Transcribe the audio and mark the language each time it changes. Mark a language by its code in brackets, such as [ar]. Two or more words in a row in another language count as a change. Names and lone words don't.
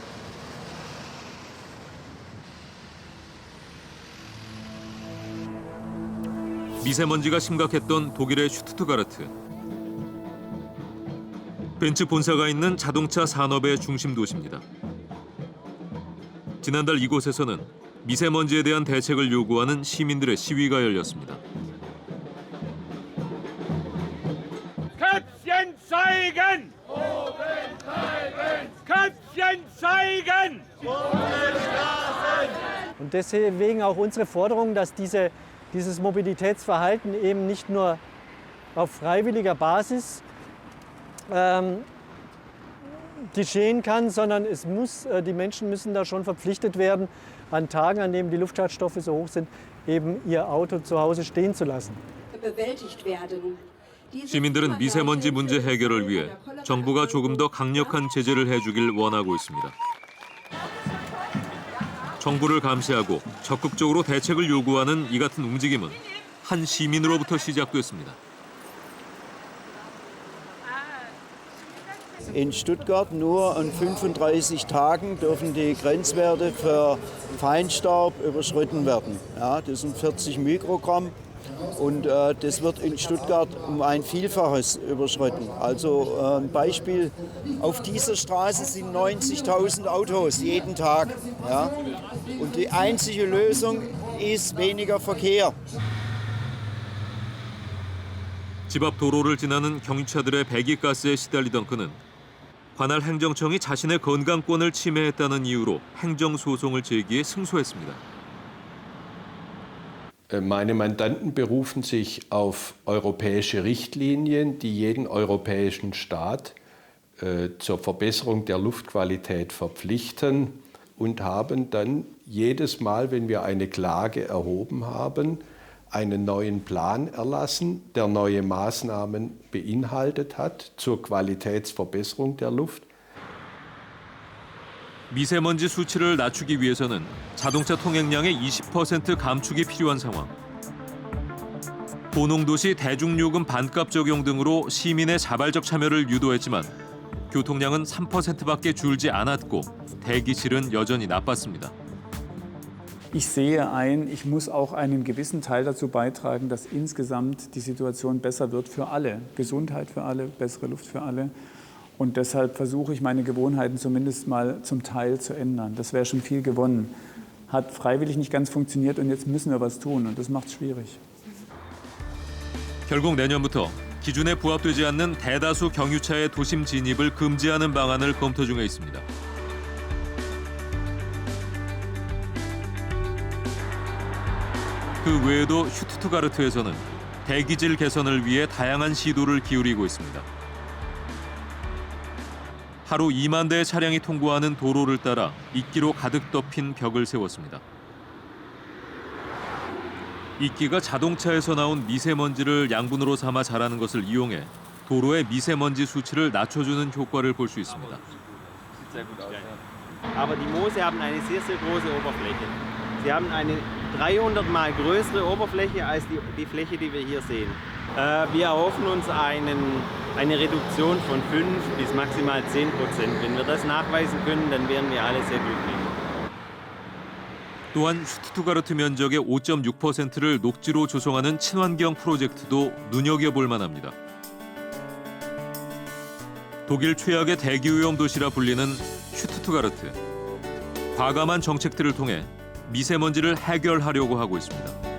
[ko] 미세먼지가 심각했던 독일의 슈투트가르트. 벤츠 본사가 있는 자동차 산업의 중심 도시입니다. 지난달 이곳에서는 미세먼지에 대한 대책을 요구하는 시민들의 시위가 열렸습니다. [de] Köpfchen zeigen! Köpfchen zeigen! Und deswegen auch unsere Forderung, dass dieses Mobilitätsverhalten eben nicht nur auf freiwilliger Basis geschehen kann, sondern die Menschen müssen da schon verpflichtet werden, an Tagen, an denen die Luftschadstoffe so hoch sind, eben ihr Auto zu Hause stehen zu lassen. bewältigt werden. [ko] 시민들은 미세먼지 문제 해결을 위해 정부가 조금 더 강력한 제재를 해주길 원하고 있습니다. 정부를 감시하고 적극적으로 대책을 요구하는 이 같은 움직임은 한 시민으로부터 시작됐습니다. [de] In Stuttgart nur an 35 Tagen dürfen die Grenzwerte für Feinstaub überschritten werden. Ja, das sind 40 Mikrogramm. Und das wird in Stuttgart um ein Vielfaches überschritten. Also ein Beispiel, auf dieser Straße sind 90.000 Autos jeden Tag. Ja? Und die einzige Lösung ist weniger Verkehr. [ko] 집 앞 도로를 지나는 경유차들의 배기가스에 시달리던 그는 관할 행정청이 자신의 건강권을 침해했다는 이유로 행정소송을 제기해 승소했습니다. [de] Meine Mandanten berufen sich auf europäische Richtlinien, die jeden europäischen Staat zur Verbesserung der Luftqualität verpflichten und haben dann jedes Mal, wenn wir eine Klage erhoben haben, einen neuen Plan erlassen, der neue Maßnahmen beinhaltet hat zur Qualitätsverbesserung der Luft. [ko] 미세먼지 수치를 낮추기 위해서는 자동차 통행량의 20% 감축이 필요한 상황. 고농도시 대중요금 반값 적용 등으로 시민의 자발적 참여를 유도했지만 교통량은 3%밖에 줄지 않았고 대기질은 여전히 나빴습니다. [de] Ich sehe ein, ich muss auch einen gewissen Teil dazu beitragen, dass insgesamt die Situation besser wird für alle. Gesundheit für alle, bessere Luft für alle. Und deshalb versuche ich, meine Gewohnheiten zumindest mal zum Teil zu ändern. Das wäre schon viel gewonnen. Hat freiwillig nicht ganz funktioniert und jetzt müssen wir was tun und das macht es schwierig. [ko] 결국 내년부터 기준에 부합되지 않는 대다수 경유차의 도심 진입을 금지하는 방안을 검토 중에 있습니다. 그 외에도 슈투트가르트에서는 대기질 개선을 위해 다양한 시도를 기울이고 있습니다. 하루 2만 대의 차량이 통과하는 도로를 따라 이끼로 가득 덮인 벽을 세웠습니다. 이끼가 자동차에서 나온 미세먼지를 양분으로 삼아 자라는 것을 이용해 도로의 미세먼지 수치를 낮춰주는 효과를 볼 수 있습니다. [de] Aber die Moose haben eine sehr, sehr große Oberfläche. Sie haben eine 300 mal größere Oberfläche als die Fläche, die wir hier sehen. Wir erhoffen uns eine Reduktion von 5 bis maximal 10%. Wenn wir das nachweisen können, dann wären wir alle sehr glücklich. [ko] 또한 슈투트가르트 면적의 5.6%를 녹지로 조성하는 친환경 프로젝트도 눈여겨볼 만합니다. 독일 최악의 대기오염 도시라 불리는 슈투트가르트. 과감한 정책들을 통해 미세먼지를 해결하려고 하고 있습니다.